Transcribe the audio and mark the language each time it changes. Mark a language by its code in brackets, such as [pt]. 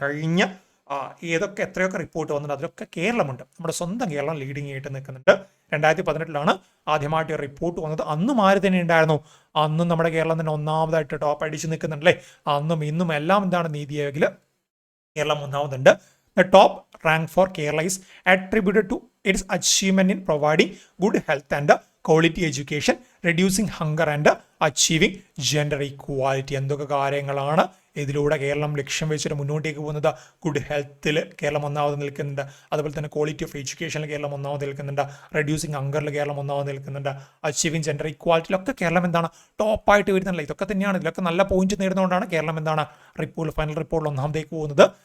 [ml] കഴിഞ്ഞ ഏതൊക്കെ എത്രയൊക്കെ റിപ്പോർട്ട് വന്നിട്ട് അതിലൊക്കെ കേരളമുണ്ട്. നമ്മുടെ സ്വന്തം കേരളം ലീഡിങ് ആയിട്ട് നിൽക്കുന്നുണ്ട്. 2018 ആദ്യമായിട്ട് റിപ്പോർട്ട് വന്നത്. അന്നും ആര് തന്നെ ഉണ്ടായിരുന്നു, അന്നും നമ്മുടെ കേരളം തന്നെ ഒന്നാമതായിട്ട് ടോപ്പ് അടിച്ച് നിൽക്കുന്നുണ്ടല്ലേ. അന്നും ഇന്നും എല്ലാം എന്താണ്, നീതി ആയോഗിൽ Keralam ഒന്നാമതുണ്ട്. [en] The top rank for Kerala is attributed to its achievement in providing good health and quality education, reducing hunger and achieving gender equality. [ml] എന്തൊക്കെ കാര്യങ്ങളാണ് ഇതിലൂടെ കേരളം ലക്ഷ്യം വെച്ചിട്ട് മുന്നോട്ടേക്ക് പോകുന്നത്. ഗുഡ് ഹെൽത്തിൽ കേരളം ഒന്നാമത് നിൽക്കുന്നുണ്ട്, അതുപോലെ തന്നെ ക്വാളിറ്റി ഓഫ് എഡ്യൂക്കേഷനിൽ കേരളം ഒന്നാമത് നിൽക്കുന്നുണ്ട്, റെഡ്യൂസിങ് ഹങ്കറിൽ കേരളം ഒന്നാമത് നിൽക്കുന്നുണ്ട്, അച്ചീവിങ് ജെൻഡർ ഇക്വാലിറ്റിയിലൊക്കെ കേരളം എന്താണ് ടോപ്പായിട്ട് വരുന്നില്ല. ഇതൊക്കെ തന്നെയാണ്, ഇതിലൊക്കെ നല്ല പോയിന്റ് നേടുന്നതുകൊണ്ടാണ് കേരളം എന്താണ് ഫൈനൽ റിപ്പോർട്ടിൽ ഒന്നാമതേക്ക് പോകുന്നത്.